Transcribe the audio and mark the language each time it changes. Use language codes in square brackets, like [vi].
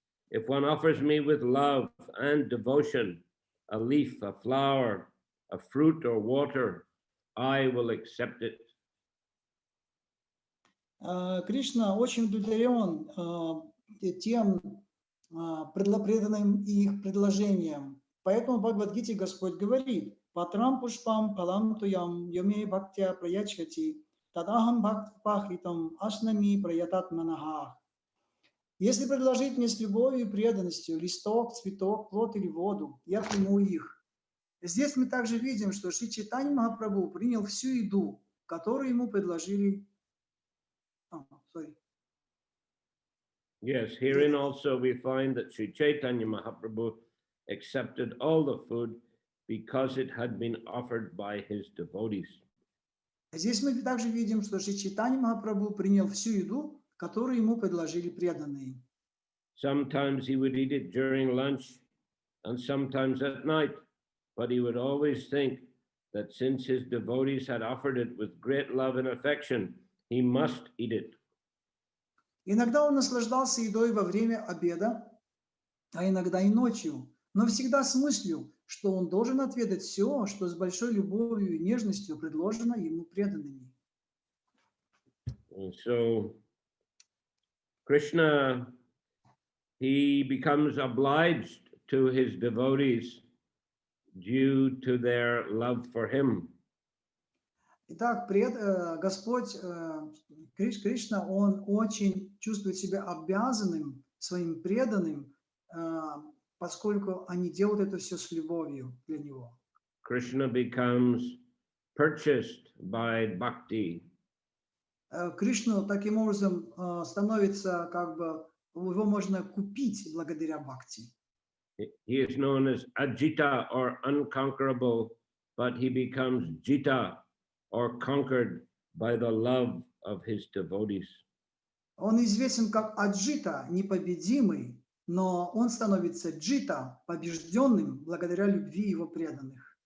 [en] If one offers me with love and devotion, a leaf, a flower, a fruit or water, I will accept it. [ru] Кришна очень удовлетворен тем преданным и их предложением. Поэтому в Бхагавад-гите Господь говорит: [sa] «Патрам пушпам палам туям йоме бхактя праячхати тадахам бхакт пахритам ашнами праятат манахах». [ru] Если предложить мне с любовью и преданностью листок, цветок, плод или воду, я приму их. Здесь мы также видим, что Шри Чайтанья Махапрабху принял всю еду, которую ему предложили. [en] Yes, herein also we find that Sri Chaitanya Mahaprabhu accepted all the food because it had been offered by his devotees. [ru] Здесь мы также видим, что Шри Чайтанья Махапрабху принял всю еду, которую ему предложили преданные. [en] Sometimes he would eat it during lunch and sometimes at night, but he would always think that since his devotees had offered it with great love and affection, he must eat it. [ru] Иногда он наслаждался едой во время обеда, а иногда и ночью, но всегда с мыслью, что он должен отведать все, что с большой любовью и нежностью предложено ему преданными. [en] And so Krishna, he becomes obliged to his devotees due to their love for him. [ru] Итак, Господь Кришна, он очень чувствует себя обязанным своим преданным, поскольку они делают это все с любовью для него. [en] Krishna becomes purchased by bhakti. [ru] Кришну таким образом становится его можно купить благодаря бхакти. [en] He is known as Ajita or unconquerable, but he becomes Jita or conquered by the love of his devotees. [ru] Он известен как Аджита, непобедимый, но он становится Джита, побежденным благодаря любви его преданных.